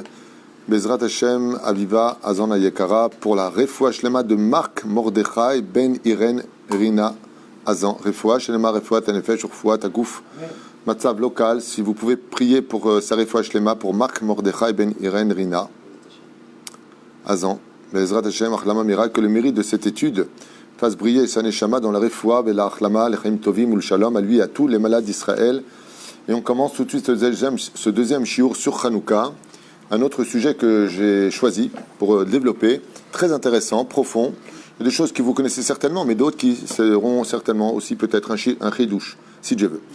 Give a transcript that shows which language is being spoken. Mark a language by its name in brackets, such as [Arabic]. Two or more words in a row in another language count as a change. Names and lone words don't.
[Hebrew] בעזרת השם, [French] Aviva, Azan Ayekara, pour la [Hebrew] רפואה שלמה [French] de Marc Mordechai, Ben Irene Rina Azan. [Hebrew] רפואה שלמה, רפואת הנפש, רפואת הגוף, מצב local. [French] Si vous pouvez prier pour sa [Hebrew] רפואה שלמה [French] pour Marc Mordechai, Ben Irene Rina Azan. [Hebrew] בעזרת השם, החלמה מהירה, [French] que le mérite de cette étude fasse briller sa neshama dans la refoua, la achlama, [Hebrew] לחיים טובים [French] ou le shalom, à lui et à tous les malades d'Israël. Et on commence tout de suite ce deuxième shiur sur Hanouka, un autre sujet que j'ai choisi pour développer, très intéressant, profond, des choses que vous connaissez certainement, mais d'autres qui seront certainement aussi peut-être un chidouche, si Dieu veut.